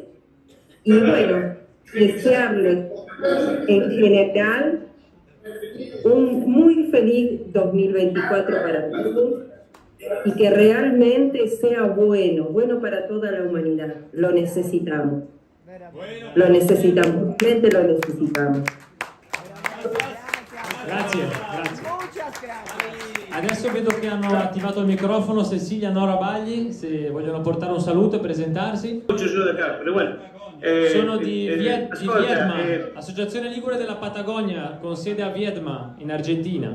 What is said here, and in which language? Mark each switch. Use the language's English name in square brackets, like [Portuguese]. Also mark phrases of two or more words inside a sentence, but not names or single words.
[Spanish] Y bueno, desearles en general un muy feliz 2024 para todos, y que realmente sea bueno para toda la humanidad. Lo necesitamos. Lo necesitamos, realmente lo necesitamos. [Italian] Grazie. Adesso vedo che hanno attivato il microfono Cecilia Nora Bagli, se vogliono portare un saluto e presentarsi. Sono di Viedma, Associazione Ligure della Patagonia, con sede a Viedma, in Argentina.